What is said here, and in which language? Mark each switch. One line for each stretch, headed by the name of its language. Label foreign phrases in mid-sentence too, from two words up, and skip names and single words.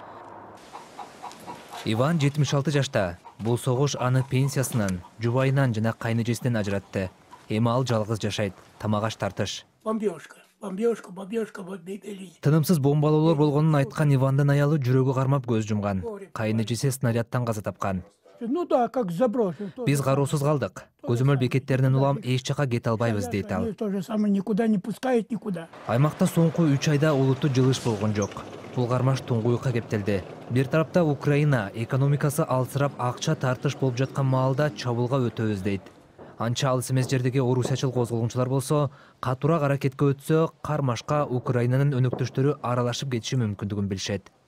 Kyrgyz: Иван 76 жашта. Бул согуш аны пенсиясынан, жубайынан жана кайнэжесинен ажыратты. Эми ал жалгыз жашайт, тамак аш тартыш. Бомбежка. Тынымсыз бомбалоолор болгонун айткан Ивандын аялы жүрөгү кармап көз жумган. Кайнэжеси снарядтан каза тапкан.
Russian: Ну да, как заброшен.
Kyrgyz: Биз кароосуз калдык. Көзөмөл бекеттеринен улам эч жака кете албайбыз, дейт ал.
Russian: То же самое, никуда не пускает, никуда.
Kyrgyz: Аймакта соңку 3 айда олуттуу жылыш болгон жок. Бул кармаш туңгуюкка кептелди. Бир тарапта Украина экономикасы алсырап акча тартыш болуп жаткан маалда чабуулга өтөбүз, дейт. Анча алыс эмес жердеги орусиячыл козголгунчулар болсо, катуураак аракетке өтсө, кармашка Украинанын өнөктөштөрү аралашып кетиши мүмкүндүгүн билишет.